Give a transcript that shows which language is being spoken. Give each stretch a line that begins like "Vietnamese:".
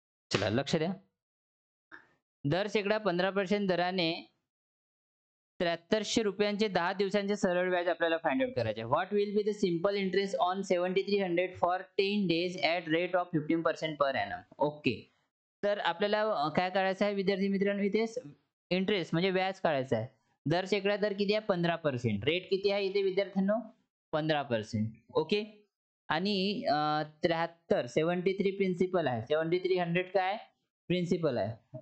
Marathi: चला लक्ष द्या. दर शेकडा 15% दराने 7300 रुपयांचे 10 दिवसांचे सरळ व्याज आपल्याला फाइंड आउट करायचे आहे.
English: What will be the simple interest on 7300 for 10 days at rate of 15% per annum.
Marathi: Okay, तर आपल्याला काय करायचं आहे विद्यार्थी मित्रांनो, इथे इंटरेस्ट म्हणजे व्याज काढायचं आहे. दर शेकडा दर किती आहे, 15%. रेट किती आहे इथे विद्यार्थ्यांनो, 15%. ओके, आणि 73 प्रिन्सिपल आहे, 7300 काय प्रिन्सिपल आहे.